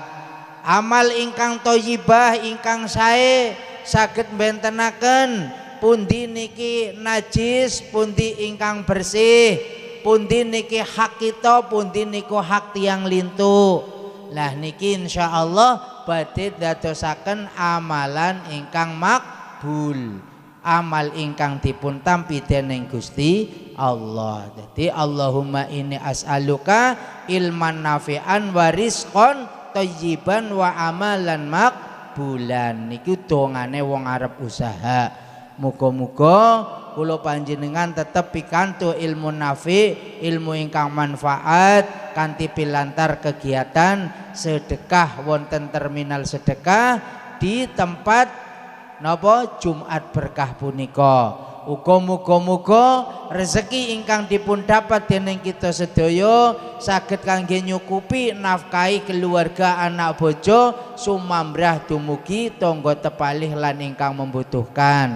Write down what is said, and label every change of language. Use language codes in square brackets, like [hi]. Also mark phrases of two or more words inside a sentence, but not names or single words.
[jv] Amal ingkang thayyibah ingkang sae saged bentenaken pundi niki najis, pundi ingkang bersih, pundi niki hak kita, pundi niku hak tiyang lintu. Lah niki insyaallah badhe dadosaken amalan ingkang makbul, amal ingkang dipun tampi dening Gusti Allah. [ar] Jadi اللهم إني أسألك علما نافعا ورزقا طيبا وعملا مقبولا. [jv] Niku dongane wong arep usaha. Muga-muga kula panjenengan tetep pikantuk ilmu nafi, ilmu ingkang manfaat kanthi pilantar kegiatan sedekah wonten terminal sedekah di tempat napa Jumat berkah punika. Uga muga-muga rezeki ingkang dipun dapat dening kita sedaya saged kangge nyukupi nafkahi keluarga anak bojo sumambrah dumugi tangga tepalih lan ingkang membutuhkan.